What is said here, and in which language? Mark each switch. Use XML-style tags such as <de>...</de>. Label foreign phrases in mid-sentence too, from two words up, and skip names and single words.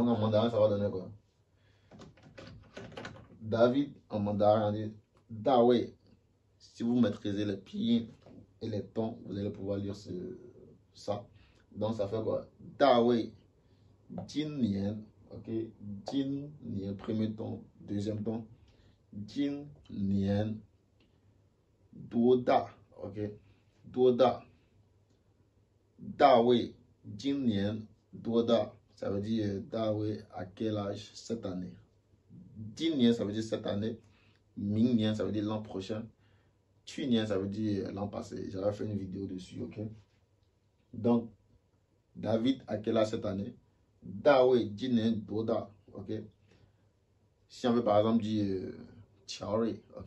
<fr>Donc en mandarin, ça va donner quoi? David, en mandarin, on dit Dawei. Si vous maîtrisez les pieds et les tons, vous allez pouvoir lire ça. Donc ça fait quoi?</fr> <zh>大卫。今年.</zh> <fr>Ok?</fr> <zh>今年,</zh> <fr>premier ton. Deuxième ton.</fr> <zh>今年. 多大。Ok？多大. 大卫。今年。多大.</zh> <fr>Ça veut dire Dawei à quel âge cette année?</fr> <zh>今年,</zh> <fr>ça veut dire cette année.</fr> <zh>明年,</zh> <fr>ça veut dire l'an prochain.</fr> <zh>去年,</zh> <fr>ça veut dire l'an passé. J'avais fait une vidéo dessus, ok? Donc, David à quel âge cette année?</fr> <zh>大卫今年多大.</zh> <fr>Ok? Si on veut par exemple dire Chaori, ok?</fr>